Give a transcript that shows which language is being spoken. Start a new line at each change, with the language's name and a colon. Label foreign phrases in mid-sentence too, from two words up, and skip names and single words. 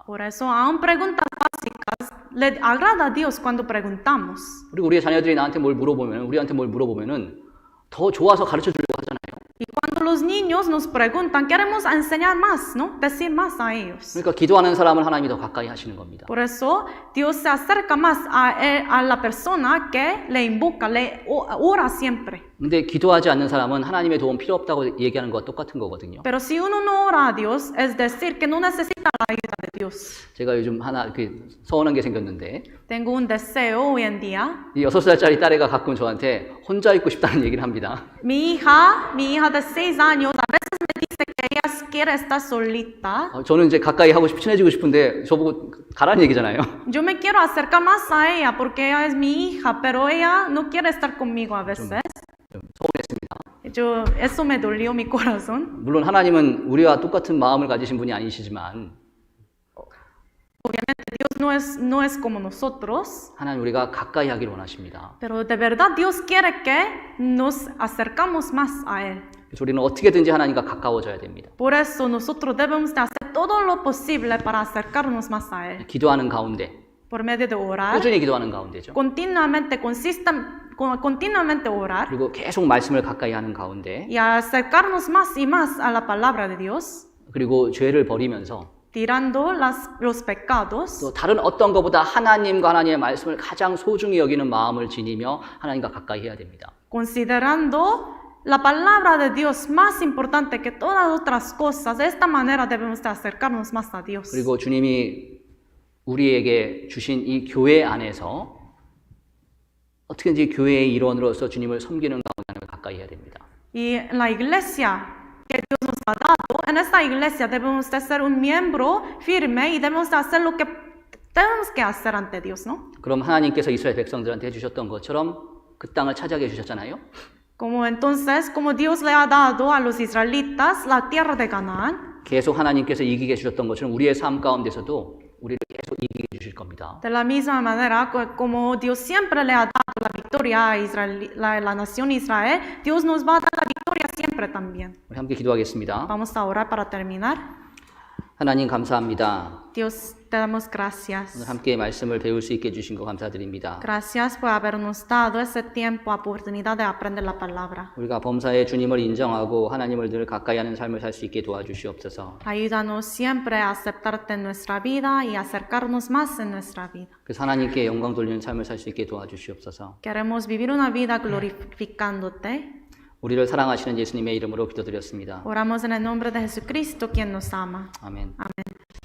Spanish: Por eso, aún preguntas básicas, le agrada a Dios cuando preguntamos.
Korean: 그리고 우리의 자녀들이 나한테 뭘 물어보면, 우리한테 뭘 물어보면은 더 좋아서 가르쳐 주려고 하잖아요.
Spanish: Y cuando los niños nos preguntan, queremos enseñar más, ¿no? Decir más a ellos.
Korean: 그러니까 기도하는 사람을 하나님이 더 가까이 하시는 겁니다.
Spanish: Por eso, Dios se acerca más a la persona que le invoca, le ora siempre.
Korean: 근데 기도하지 않는 사람은 하나님의 도움 필요 없다고 얘기하는 것과 똑같은 거거든요.
Spanish: Pero si uno no ora a Dios, es decir, que no necesita la ayuda de Dios.
Korean: 제가 요즘 하나 서운한 게 생겼는데
Spanish: Tengo un deseo hoy en día.
Korean: 이 6살짜리 딸애가 가끔 저한테 혼자 있고 싶다는 얘기를 합니다.
Spanish: Mi hija de 6 años, a veces me dice que ella quiere estar solita.
Korean: 저는 이제 가까이 하고 친해지고 싶은데 저보고 가라는 얘기잖아요.
Spanish: Yo me quiero acercar más a ella porque ella es mi hija, pero ella no quiere estar conmigo a veces.
Korean: 서운했습니다.
Spanish: Eso me dolió mi corazón.
Korean: 물론 하나님은 우리와 똑같은 마음을 가지신 분이 아니시지만
Spanish: Obviamente Dios no es como nosotros,
Korean: 하나님 우리가 가까이 하기를 원하십니다.
Spanish: pero de verdad Dios quiere que nos acercamos más a Él.
Korean: 그래서 우리는 어떻게든지 하나님과 가까워져야 됩니다.
Spanish: Por eso nosotros debemos de hacer todo lo posible para acercarnos más a Él.
Korean: 기도하는 가운데,
Spanish: Por medio de orar,
Korean: 꾸준히 기도하는 가운데죠.
Spanish: continuamente orar
Korean: 그리고 계속 말씀을 가까이 하는 가운데,
Spanish: y acercarnos más y más a la palabra de Dios,
Korean: 그리고 죄를 버리면서
Spanish: tirando los pecados.
Korean: 또 다른 어떤 것보다 하나님과 하나님의 말씀을 가장 소중히 여기는 마음을 지니며 하나님과 가까이 해야 됩니다.
Spanish: Considerando la palabra de Dios más importante que todas otras cosas, de esta manera debemos de acercarnos más a Dios.
Korean: 그리고 주님이 우리에게 주신 이 교회 안에서 어떻게든지 교회의 일원으로서 주님을 섬기는 가운데 가까이 해야 됩니다.
Spanish: Y en la iglesia que Dios nos ha dado, en esta iglesia debemos de ser un miembro firme y debemos de hacer lo que tenemos que hacer ante Dios, ¿no?
Korean: 그럼 하나님께서 이스라엘 백성들한테 해주셨던 것처럼 그 땅을 차지하게 해주셨잖아요.
Spanish: Como Dios le ha dado a los israelitas la tierra de Canaán,
Korean: 계속 하나님께서 이기게 해주셨던 것처럼 우리의 삶 가운데서도 우리를 계속 이기게 해주실 겁니다.
Spanish: de la misma manera como Dios siempre le ha dado la victoria a la nación Israel, Dios nos va a dar la victoria siempre también.
Korean: 우리 함께 기도하겠습니다.
Spanish: Vamos a orar para terminar.
Korean: 하나님 감사합니다.
Spanish: Dios, te damos
Korean: 오늘
Spanish: gracias.
Korean: 함께 말씀을 배울 수 있게 해주신 거 감사드립니다.
Spanish: Gracias por habernos dado ese tiempo, oportunidad de aprender la palabra.
Korean: 우리가 범사에 주님을 인정하고 하나님을 늘 가까이 하는 삶을 살 수 있게 도와주시옵소서.
Spanish: Ayúdanos siempre a aceptarte en nuestra vida y acercarnos más en nuestra vida.
Korean: 그래서 하나님께 영광 돌리는 삶을 살 수 있게 도와주시옵소서.
Spanish: Queremos vivir una vida glorificándote.
Korean: 우리를 사랑하시는 예수님의 이름으로 기도드렸습니다.
Spanish: Oramos en el nombre de Jesucristo, quien nos ama.
Korean: 아멘.
Spanish: Amén.